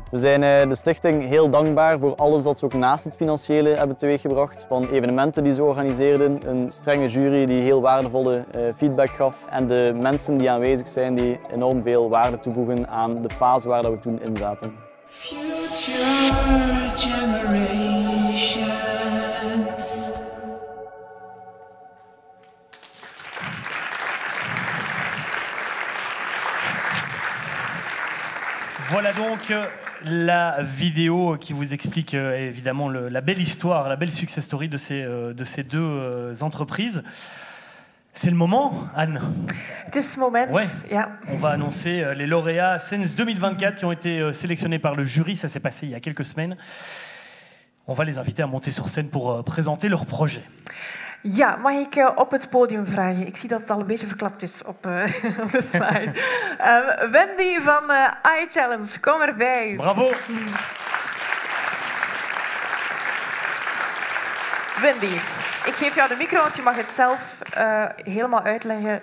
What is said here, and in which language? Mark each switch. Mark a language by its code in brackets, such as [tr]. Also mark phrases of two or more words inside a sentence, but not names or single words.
[nl] We zijn de stichting heel dankbaar voor alles dat ze ook naast het financiële hebben teweeggebracht. Van evenementen die ze organiseerden, een strenge jury die heel waardevolle feedback gaf en de mensen die aanwezig zijn die enorm veel waarde toevoegen aan de fase waar we toen in zaten. [en] Future generations. [fr] Voilà donc la vidéo qui vous explique évidemment la belle histoire, la belle [en] success story [fr] de ces deux entreprises. C'est le moment, Anne. [nl] Het is het moment, [fr] ouais. [nl] ja. [fr] On va annoncer les lauréats Sens 2024 qui ont été sélectionnés par le jury. Ça s'est passé il y a quelques semaines. On va les inviter à monter sur scène pour présenter leur projet. [nl] Ja, mag ik op het podium vragen? Ik zie dat het al een beetje verklapt is op de slide. Wendy van iChallenge, kom erbij. Bravo. Wendy, ik geef jou de micro, want je mag het zelf helemaal uitleggen.